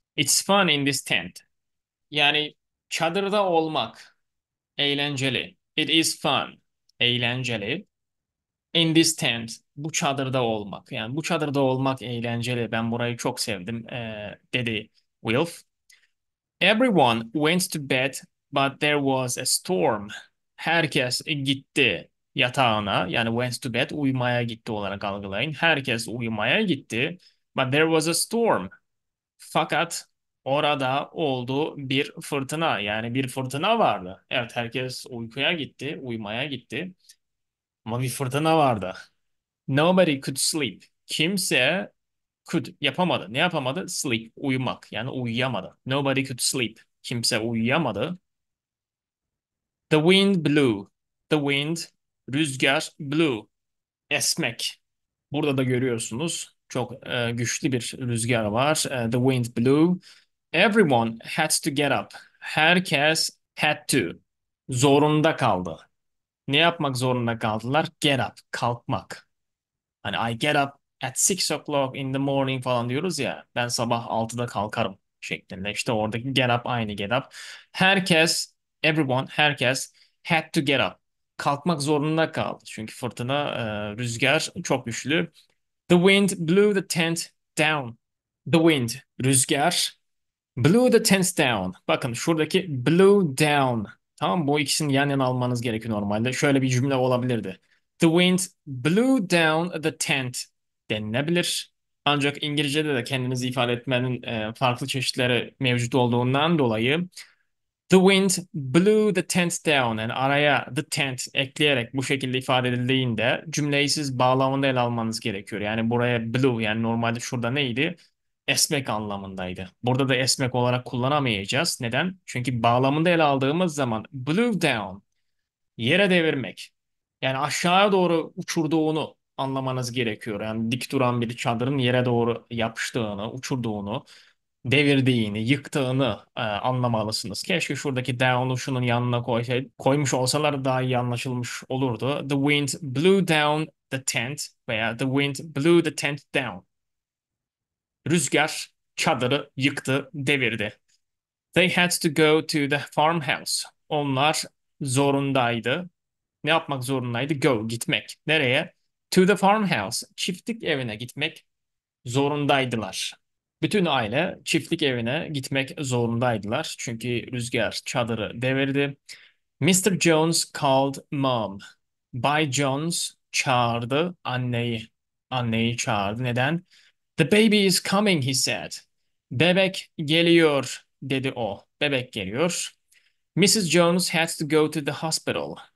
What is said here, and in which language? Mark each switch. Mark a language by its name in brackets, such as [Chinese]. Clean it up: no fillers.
[English] It's fun in this tent. [Turkish] Yani çadırda olmak eğlenceli. [English] It is fun. [Turkish] Eğlenceli. [English] In this tent. [Turkish] Bu çadırda olmak. Yani bu çadırda olmak eğlenceli. Ben burayı çok sevdim, dedi Wilf. [English] Everyone went to bed, but there was a storm. [Turkish] Herkes gitti yatağına. Yani went to bed uyumaya gitti olarak algılayın. Herkes uyumaya gitti. [English] But there was a storm. [Turkish] Fakat orada oldu bir fırtına. Yani bir fırtına vardı. Evet herkes uykuya gitti, uyumaya gitti. Ama bir fırtına vardı. [English] Nobody could sleep. [Turkish] Kimse could yapamadı. Ne yapamadı? Sleep, uyumak. Yani uyuyamadı. [English] Nobody could sleep. [Turkish] Kimse uyuyamadı. [English] The wind blew. [Turkish] The wind, rüzgar, blew. Esmek. Burada da görüyorsunuz. Çok güçlü bir rüzgar var. [English] The wind blew. Everyone had to get up. [Turkish] Herkes had to. Zorunda kaldı. Ne yapmak zorunda kaldılar? Get up, kalkmak. Hani [English] I get up at 6 o'clock in the morning [Turkish] falan diyoruz ya. Ben sabah 6'da kalkarım şeklinde. İşte oradaki get up aynı get up. Herkes, everyone, herkes had to get up. Kalkmak zorunda kaldı. Çünkü fırtına, rüzgar çok güçlü. [English] The wind blew the tent down. The wind, rüzgar. Blew the tents down. [Turkish] Bakın şuradaki blew down. Tamam bu ikisini yan yana almanız gerekiyor normalde. Şöyle bir cümle olabilirdi. [English] The wind blew down the tent denilebilir. [Turkish] Ancak İngilizce'de de kendinizi ifade etmenin farklı çeşitleri mevcut olduğundan dolayı [English] the wind blew the tent down. [Turkish] Yani araya the tent ekleyerek bu şekilde ifade edildiğinde cümleyi siz bağlamında ele almanız gerekiyor. Yani buraya blew yani normalde şurada neydi? Esmek anlamındaydı. Burada da esmek olarak kullanamayacağız. Neden? Çünkü bağlamında ele aldığımız zaman blew down yere devirmek. Yani aşağıya doğru uçurduğunu anlamanız gerekiyor. Yani dik duran bir çadırın yere doğru yapıştığını, uçurduğunu, devirdiğini, yıktığını anlamalısınız. Keşke şuradaki down'u şunun yanına koymuş olsalar daha iyi anlaşılmış olurdu. [English] The wind blew down the tent veya the wind blew the tent down. [Turkish] Rüzgar çadırı yıktı, devirdi. [English] They had to go to the farmhouse. [Turkish] Onlar zorundaydı. Ne yapmak zorundaydı? Go, gitmek. Nereye? [English] To the farmhouse. [Turkish] Çiftlik evine gitmek zorundaydılar. Bütün aile çiftlik evine gitmek zorundaydılar. Çünkü rüzgar çadırı devirdi. Mr. [English] Jones called mom. [Turkish] Bay Jones çağırdı anneyi. Anneyi çağırdı. Neden? [English] The baby is coming, he said. [Turkish] Bebek geliyor, dedi o. Bebek geliyor. [English] Mrs. Jones had to go to the hospital.